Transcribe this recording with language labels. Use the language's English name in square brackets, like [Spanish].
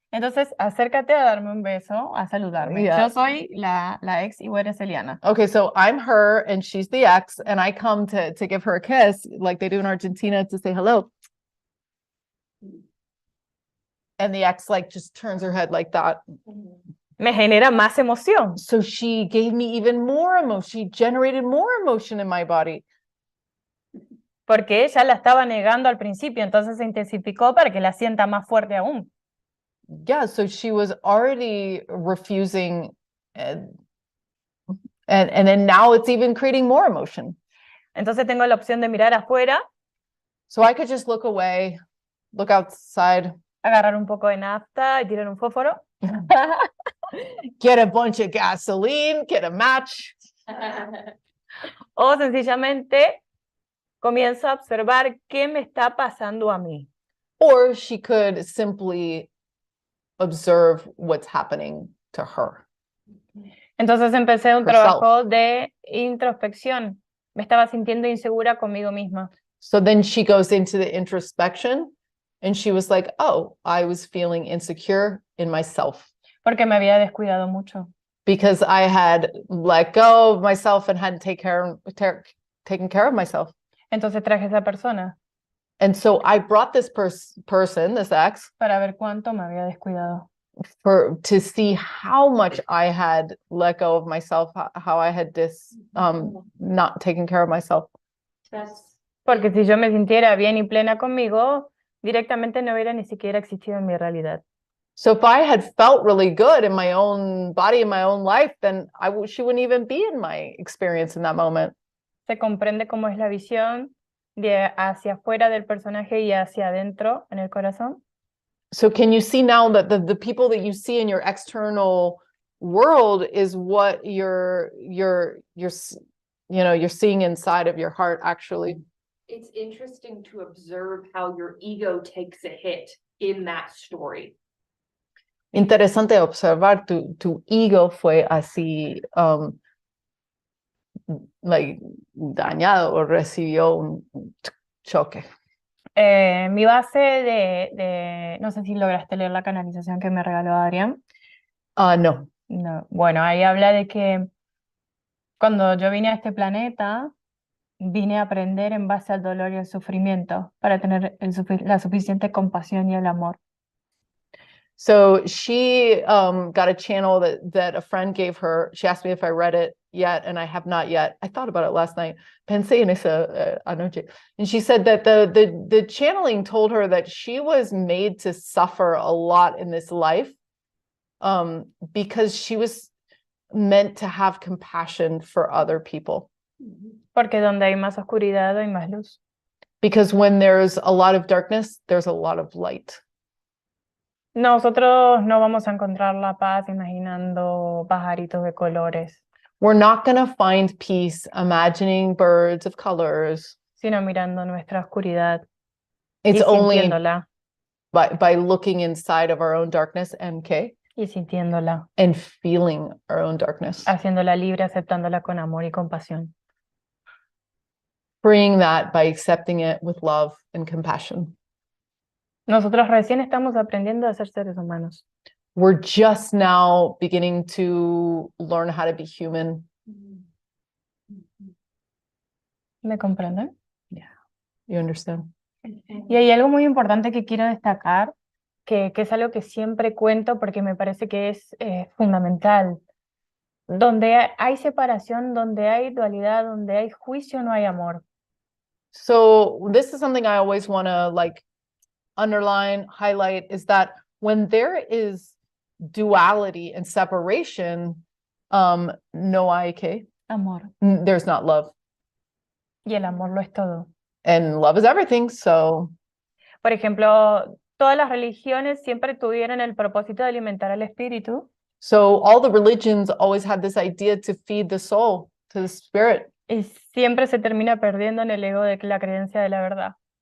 [Spanish] Entonces acércate a darme un beso, a saludarme. [English] Yeah. [Spanish] Yo soy la ex y vos eres Eliana. [English] Okay, so I'm her and she's the ex and I come to give her a kiss like they do in Argentina to say hello. And the ex like just turns her head like that. [Spanish] Me genera más emoción. [English] So she gave me even more emotion. She generated more emotion in my body. [Spanish] Porque ella la estaba negando al principio, entonces se intensificó para que la sienta más fuerte aún. [English] Yeah, so she was already refusing, and then now it's even creating more emotion. [Spanish] Entonces tengo la opción de mirar afuera, [English] So I could just look away, look outside, [Spanish] agarrar un poco de nafta y tirar un fósforo. [English] get a bunch of gasoline, get a match, [Spanish] O sencillamente comienzo a observar qué me está pasando a mí. [English] or she could simply observe what's happening to her. [Spanish] Entonces empecé un [English] Herself. [Spanish] trabajo de introspección. Me estaba sintiendo insegura conmigo misma. [English] So then she goes into the introspection and she was like, oh, I was feeling insecure in myself [Spanish] Porque me había descuidado mucho. [English] because I had let go of myself and hadn't taken care of myself. [Spanish] Entonces traje a esa persona [English] And so I brought this person, this ex, [Spanish] para ver cuánto me había descuidado. [English] to see how much I had let go of myself, how I had not taken care of myself. [Spanish] Porque si yo me sintiera bien y plena conmigo, directamente no hubiera ni siquiera existido en mi realidad. [English] So if I had felt really good in my own body, in my own life, then she wouldn't even be in my experience in that moment. [Spanish] Se comprende cómo es la visión de hacia afuera del personaje y hacia adentro en el corazón. [English] So can you see now that the people that you see in your external world is what you're seeing inside of your heart actually? It's interesting to observe how your ego takes a hit in that story. [Spanish] Interesante observar tu ego fue así like dañado o recibió un choque. Mi base no sé si lograste leer la canalización que me regaló Adrián. No. No. Bueno, ahí habla de que cuando yo vine a este planeta, vine a aprender en base al dolor y el sufrimiento para tener la suficiente compasión y el amor. [English] So she got a channel that a friend gave her. She asked me if I read it yet, and I have not yet. I thought about it last night. [Spanish] Pensé en esa anoche. [English] And she said that the channeling told her that she was made to suffer a lot in this life because she was meant to have compassion for other people. [Spanish] Porque donde hay más oscuridad hay más luz. [English] Because when there's a lot of darkness, there's a lot of light. [Spanish] Nosotros no vamos a encontrar la paz imaginando pajaritos de colores, [English] We're not going to find peace imagining birds of colors. [Spanish] sino mirando nuestra oscuridad [English] It's [Spanish] y [English] only [Spanish] sintiéndola, [English] by looking inside of our own darkness, [Spanish] y sintiéndola, [English] and feeling our own darkness. [Spanish] haciéndola libre, aceptándola con amor y compasión. [English] Freeing that by accepting it with love and compassion. [Spanish] Nosotros recién estamos aprendiendo a ser seres humanos. [English] We're just now beginning to learn how to be human. [Spanish] ¿Me comprenden? [English] You understand? [Spanish] Y hay algo muy importante que quiero destacar, que es algo que siempre cuento porque me parece que es fundamental. Donde hay separación, donde hay dualidad, donde hay juicio, no hay amor. [English] So this is something I always want to underline, highlight, is that when there is duality and separation, [Spanish] no hay que, Amor. [English] there's not love. [Spanish] Y el amor lo es todo. [English] And love is everything. So, [Spanish] Por ejemplo, todas las religiones siempre tuvieron el propósito de alimentar al espíritu. [English] all the religions always had this idea to feed the soul, to the spirit. [Spanish] Y siempre se termina perdiendo en el ego de la creencia de la verdad.